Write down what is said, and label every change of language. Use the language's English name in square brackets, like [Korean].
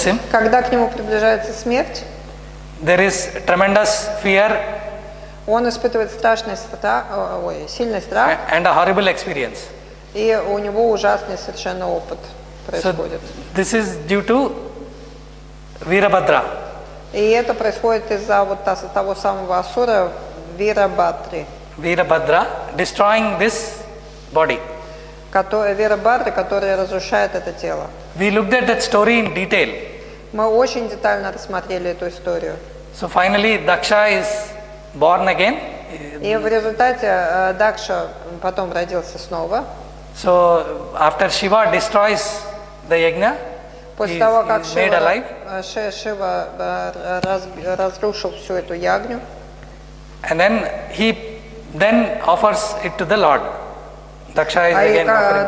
[Russian] когда к нему приближается смерть, [English] there is tremendous fear [Russian] он испытывает сильный страх, [English] and a horrible experience. [Russian] И у него ужасный совершенно опыт происходит. [English] So this is due to Virabhadra. [Russian] И это происходит из-за вот того самого асура Вирабхадри. [English] Virabhadra destroying this body. [Russian] Вирабхадри, который разрушает это тело. [English] We looked at that story in detail. [Russian] Мы очень детально рассмотрели эту историю. [English] So finally Daksha is born again. [Russian] И в результате Дакша потом родился снова. [English] So after Shiva destroys the yagna, [Russian] после того, как [English] made alive. [Russian] Шива разрушил всю эту ягню, [English] and then he offers it to the Lord. Daksha is again offering